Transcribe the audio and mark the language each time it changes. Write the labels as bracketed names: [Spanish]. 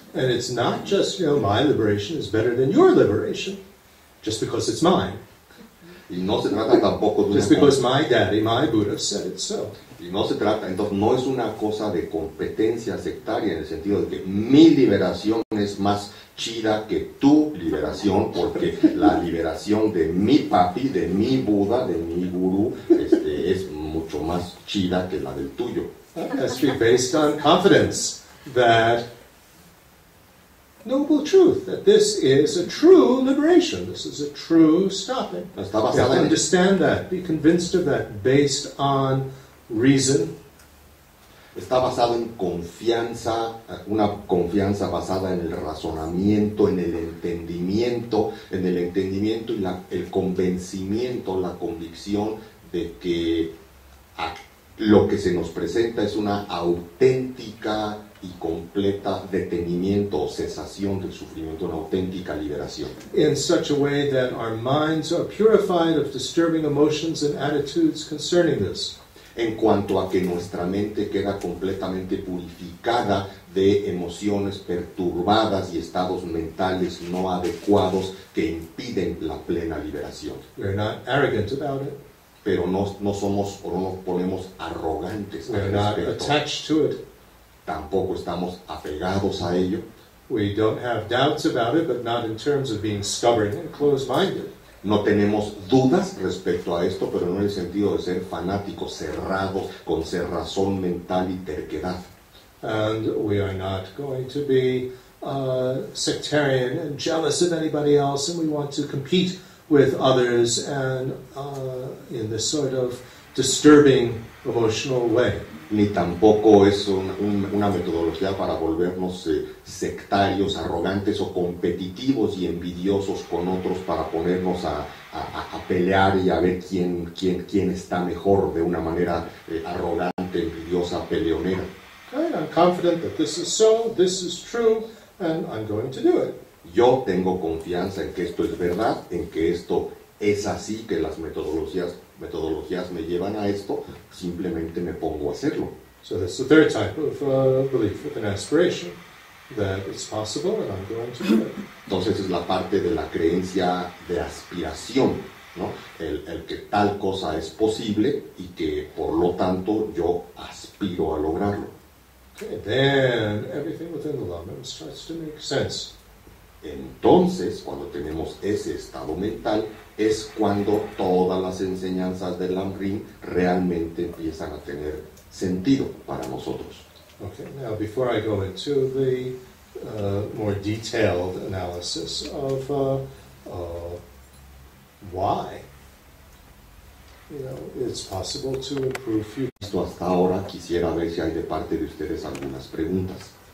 [English] And it's not just, my liberation is better than your liberation, just because it's mine. [Spanish] Y no se trata tampoco de [English] just because my daddy, my Buddha, said it so. [Spanish] Y no se trata, entonces no es una cosa de competencia sectaria en el sentido de que mi liberación es más chida que tu liberación, porque la liberación de mi papi, de mi Buda, de mi gurú, es mucho más chida que la del tuyo. [English] It has to be based on confidence that noble truth, that this is a true liberation, this is a true stopping. You have to understand that, be convinced of that, based on reason. [Spanish] Está basado en confianza, una confianza basada en el razonamiento, en el entendimiento y el convencimiento, la convicción de que lo que se nos presenta es una auténtica y completa detenimiento o cesación del sufrimiento, una auténtica liberación. [English] In such a way that our minds are purified of disturbing emotions and attitudes concerning this. [Spanish] En cuanto a que nuestra mente queda completamente purificada de emociones perturbadas y estados mentales no adecuados que impiden la plena liberación. [English] We're not arrogant about it. [Spanish] Pero no somos o no nos ponemos arrogantes al [English] We're not [Spanish] respecto. [English] attached to it. [Spanish] Tampoco estamos apegados a ello. [English] We don't have doubts about it, but not in terms of being stubborn and closed-minded. [Spanish] No tenemos dudas respecto a esto, pero no en el sentido de ser fanáticos, cerrados, con cerrazón mental y terquedad. [English] And we are not going to be sectarian and jealous of anybody else, and we want to compete with others and in this sort of disturbing emotional way. [Spanish] Ni tampoco es una metodología para volvernos sectarios, arrogantes o competitivos y envidiosos con otros para ponernos a pelear y a ver quién está mejor de una manera arrogante, envidiosa, peleonera. [English] Okay, I'm confident that this is so, this is true, and I'm going to do it. [Spanish] Yo tengo confianza en que esto es verdad, en que esto es así, que las metodologías me llevan a esto, simplemente me pongo a hacerlo. [English] So that's the third type of belief with an aspiration, that it's possible and I'm going to do it. [Spanish] Entonces es la parte de la creencia de aspiración, ¿no? El que tal cosa es posible y que por lo tanto yo aspiro a lograrlo. [English] Okay, then everything within the Lam-rim starts to make sense. [Spanish] Entonces, cuando tenemos ese estado mental, es cuando todas las enseñanzas del Lam-rim realmente empiezan a tener sentido para nosotros. [English] Okay, now before I go into the more detailed analysis of why, it's possible to improve future. [Spanish] Hasta ahora quisiera ver si hay de parte de ustedes algunas preguntas.